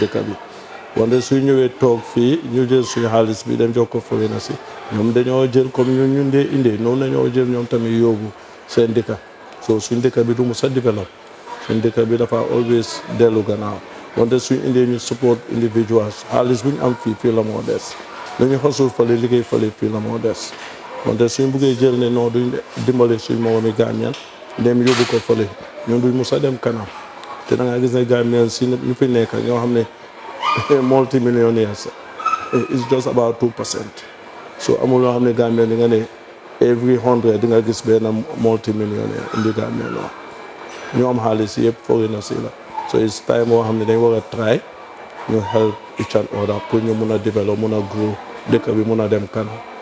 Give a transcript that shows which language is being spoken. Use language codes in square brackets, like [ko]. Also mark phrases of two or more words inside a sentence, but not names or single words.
[wo] dëkk bi wante suñ ñëwee toog fii ñu jël suñu xaalis bi dem jox ko fooy na si ñoom dañoo jël comme ñun dee indee noonu dañoo jël ñoom tamit yóbbu seen dëkk so suñ dëkk bi du mu sa développe suñ dëkk bi dafa always dellu gannaaw wante suñ indee ñu [en] support individuals [wo] xaalis bu ñu am fii la moo des lu ñu xasul fale liggéey fale fii la moo des wante suñ buggee jël ne non duñ dimbale suñ moomi Gambian dem yóbbu ko fale ñun duñ musa dem kanam te da nga gis ne Gambian si ñu fi nekk ñoo xam ne multimillionaires [en] it's just [wo] about 2% so amul loo xam ne Gambian di nga ne every 100 di nga gis benn multimillionaire indi Gambian ñu am xaalis yëpp foreigners yi la so [en] it's time [wo] moo xam ne dañ war a try ñu [en] help each and other [wo] pour ñu mun a develop mun a grow dëkk bi mun a dem kanam